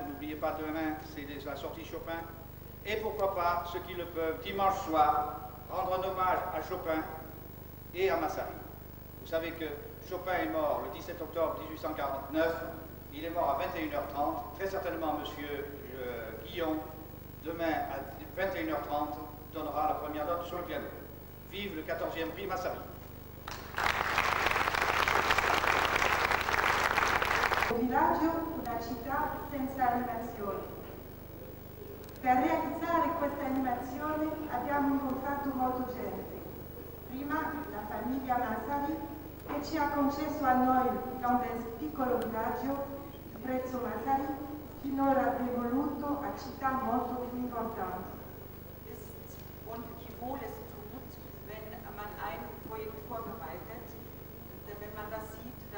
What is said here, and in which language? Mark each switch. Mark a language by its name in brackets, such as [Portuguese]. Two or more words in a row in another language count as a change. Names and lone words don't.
[French] N'oubliez pas, demain, c'est la sortie Chopin. Et pourquoi pas, ceux qui le peuvent, dimanche soir, rendre un hommage à Chopin et à Massari. Vous savez que Chopin est mort le 17 octobre 1849. Il est mort à 21h30. Très certainement, monsieur Guillon, demain à 21h30, donnera la première note sur le piano. Vive le 14e prix Massari. [Italian] Un villaggio, una città senza animazione. Per realizzare questa animazione abbiamo incontrato molta gente. Prima la famiglia Massari, che ci ha concesso a noi, da un piccolo villaggio, il prezzo Massari, finora evoluto a città molto più importanti. [German] Und wie wohl es tut, wenn man ein Projekt vorbereitet, wenn man das sieht,